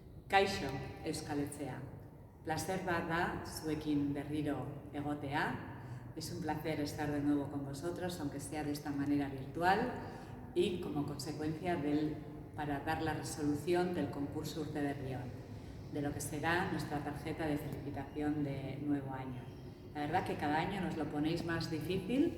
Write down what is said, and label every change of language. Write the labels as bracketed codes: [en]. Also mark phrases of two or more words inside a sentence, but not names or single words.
[eu] Kaixo Euskaletzea. Placer bat da zuekin berriro egotea. [es] Es un placer estar de nuevo con vosotros, aunque sea de esta manera virtual, y como consecuencia para dar la resolución del concurso Urte Berrión, de lo que será nuestra tarjeta de felicitación de nuevo año. La verdad que cada año nos lo ponéis más difícil.